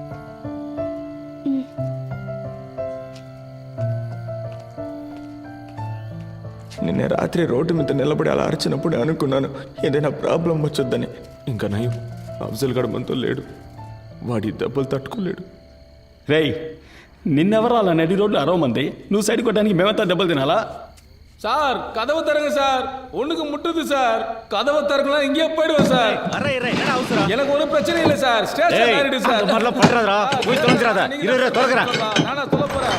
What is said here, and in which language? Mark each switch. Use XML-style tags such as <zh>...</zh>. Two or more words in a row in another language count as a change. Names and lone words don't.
<te>నిన్న రాత్రి రోడ్డు మీద నిలబడి అలా అరిచినప్పుడు అనుకున్నాను ఏదైనా ప్రాబ్లం వచ్చొద్దని. ఇంకా నయం, అఫ్జల్ గడ మనతో లేడు. వాడి దెబ్బలు తట్టుకోలేడు. రేయ్, నిన్నెవరు అలా నడి రోడ్లు అరవమంది? నువ్వు సైడ్ కొట్టడానికి మేమంతా దెబ్బలు తినాలా?</te> <ta>சார் கதவை தருங்க சார். ஒண்ணுக்கு முட்டுது சார். கதவை தரக்கலாம் இங்கே போயிடுவோம் சார். எனக்கு ஒரு பிரச்சனை இல்லை சார். ஸ்டேஷன் ஆயிடுது சார். நானா சொல்ல போறேன்.</ta>